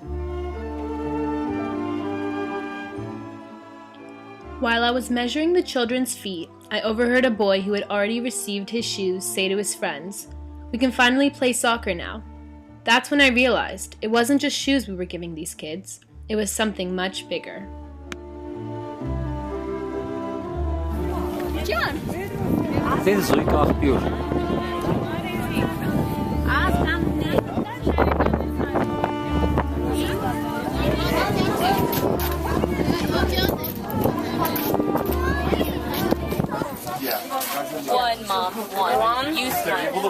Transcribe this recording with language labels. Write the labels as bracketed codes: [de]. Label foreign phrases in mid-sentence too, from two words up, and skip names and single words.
[en] While I was measuring the children's feet, I overheard a boy who had already received his shoes say to his friends, "We can finally play soccer now." That's when I realized it wasn't just shoes we were giving these kids, it was something much bigger. John. [hy] Դες զույգ աղբյուր։ [en] One, Mom. One. You smile.